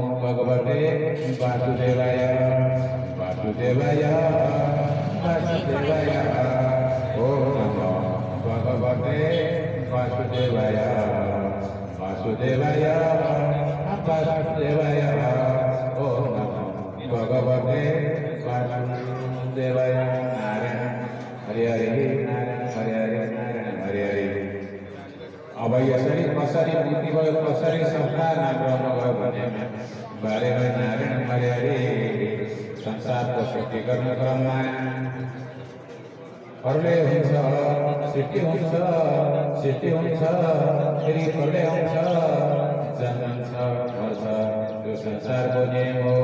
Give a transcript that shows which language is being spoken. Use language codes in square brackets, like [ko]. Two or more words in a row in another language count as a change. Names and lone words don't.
[sa] भगवते वासुदेवाय वासुदेवाय वासुदेवाय ओम नमो भगवते वासुदेवाय वासुदेवाय वासुदेवाय ओम नमो भगवते वासुदेवाय नारायण हरिहरि नारायण हरिहरि नारायण हरिहरि। [ne] अब यसरी कसरी मुक्ति भयो कसरी संसार नाम भयो भने बारेमा नारायण हरिहरि संसारको सृष्टि गर्ने क्रममा प्रलय हुन्छ सृष्टि हुन्छ सृष्टि हुन्छ फेरि प्रलय हुन्छ जन्मन्छ मर्छ त्यो संसारको नियम हो।